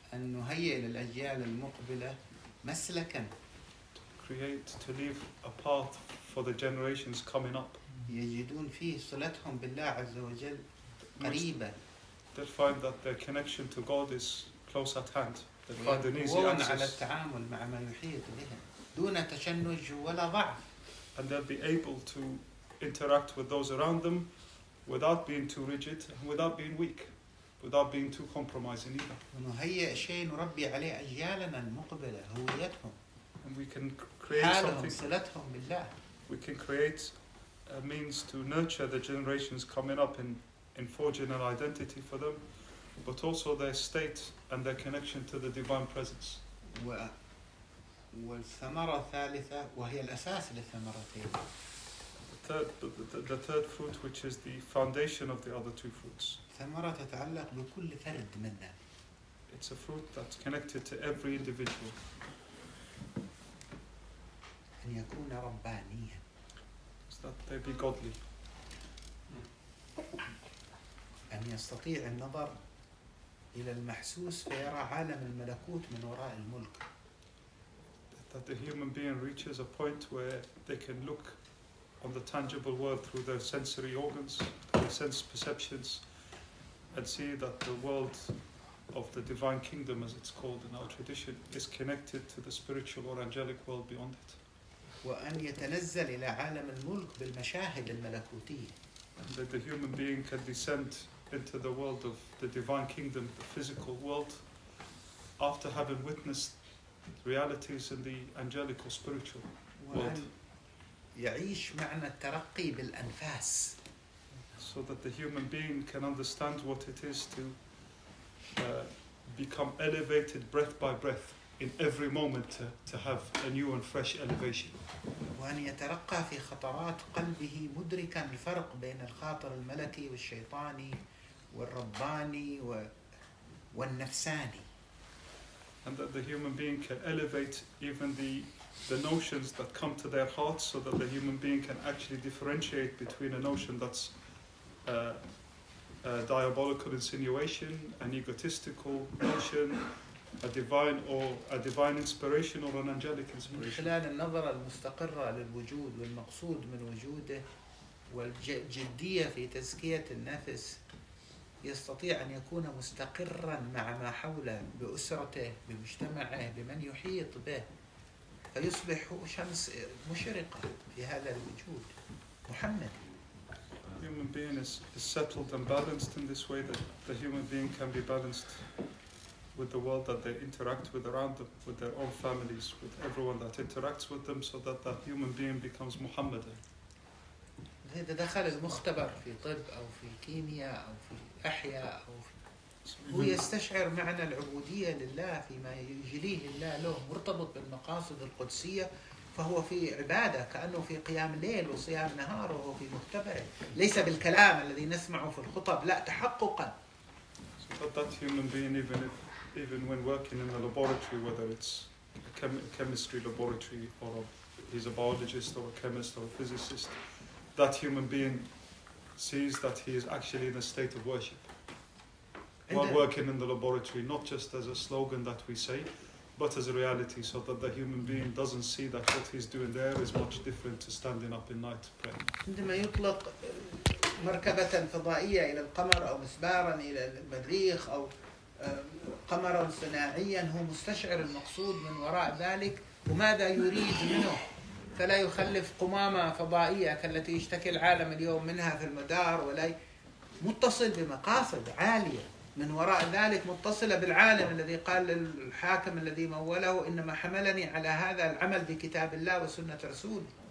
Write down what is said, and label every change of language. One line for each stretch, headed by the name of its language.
Arabic: أن نهيئ للأجيال المقبلة مسلكا
English: to leave a path for the generations coming up.
Arabic: يجدون فيه صلتهم بالله عز وجل قريبة.
English: They'll find that their connection to God is close at hand. They'll find an easy
Arabic: ويقوون على
English: access,
Arabic: التعامل مع ما يحيط بهم دون تشنج ولا ضعف.
English: and they'll be able to interact with those around them without being too rigid and without being weak, without being too compromising either.
Arabic: ونهيئ شيء نربي عليه أجيالنا المقبلة هويتهم
English: And we can create
Arabic: حالهم
English: something,
Arabic: صلتهم بالله.
English: we can create a means to nurture the generations coming up in forging an identity for them, but also their state and their connection to the divine presence.
Arabic: والثمرة الثالثة وهي الأساس للثمرتين
English: The third fruit, which is the foundation of the other two fruits.
Arabic: ثمرة تتعلق بكل فرد منا.
English: It's a fruit that's connected to every individual.
Arabic: أن يكون ربانيا.
English: It's that they be godly.
Arabic: أن يستطيع النظر إلى المحسوس فيرى عالم الملكوت من وراء الملك.
English: That the human being reaches a point where they can look on the tangible world through their sensory organs, their sense perceptions, and see that the world of the divine kingdom, as it's called in our tradition, is connected to the spiritual or angelic world beyond it.
Arabic: وأن يتنزل إلى عالم الملك بالمشاهد الملكوتية.
English: And that the human being can descend into the world of the divine kingdom, the physical world, after having witnessed realities in the angelic or spiritual world.
Arabic: وأن يعيش معنى الترقي بالأنفاس.
English: So that the human being can understand what it is to become elevated breath by breath in every moment, to have a new and fresh elevation.
Arabic: وأن يترقى في خطرات قلبه مدركا الفرق بين الخاطر الملكي والشيطاني والرباني والنفساني.
English: And that the human being can elevate even the notions that come to their hearts, so that the human being can actually differentiate between a notion that's a diabolical insinuation, an egotistical notion, a divine inspiration, or an angelic
Arabic: من
English: inspiration.
Arabic: خلال النظرة المستقرة للوجود والمقصود من وجوده والجدية في تزكية النفس يستطيع أن يكون مستقرا مع ما حوله بأسرته بمجتمعه بمن يحيط به فيصبح شمس مشرقة في هذا الوجود محمد.
English: The human being is settled and balanced in this way, that the human being can be balanced with the world that they interact with around them, with their own families, with everyone that interacts with them, so that that human being becomes Muhammadan.
Arabic: إذا دخل المختبر في طب أو في كيمياء أو في أحياء أو في هو يستشعر معنى العبودية لله فيما يجليه الله له مرتبط بالمقاصد القدسية فهو في عبادة كأنه في قيام ليل وصيام نهار وهو في مختبره ليس بالكلام الذي نسمعه في الخطب لا تحققا.
English: So that human being, even when working in a laboratory, whether it's a chemistry laboratory or he's a biologist or a chemist or a physicist, that human being sees that he is actually in a state of worship while working in the laboratory, not just as a slogan that we say, but as a reality, so that the human being doesn't see that what he's doing there is much different to standing up in night praying.
Arabic: عندما يطلق مركبة فضائية إلى القمر أو مسبارا إلى المريخ أو قمرا صناعيا، هو مستشعر المقصود من وراء ذلك وماذا يريد منه، فلا يخلف قمامة فضائية كالتي يشتكي العالم اليوم منها في المدار، ولا متصل بمقاصد عالية من وراء ذلك، متصلة بالعالم الذي قال للحاكم الذي موله إنما حملني على هذا العمل بكتاب الله وسنة رسول.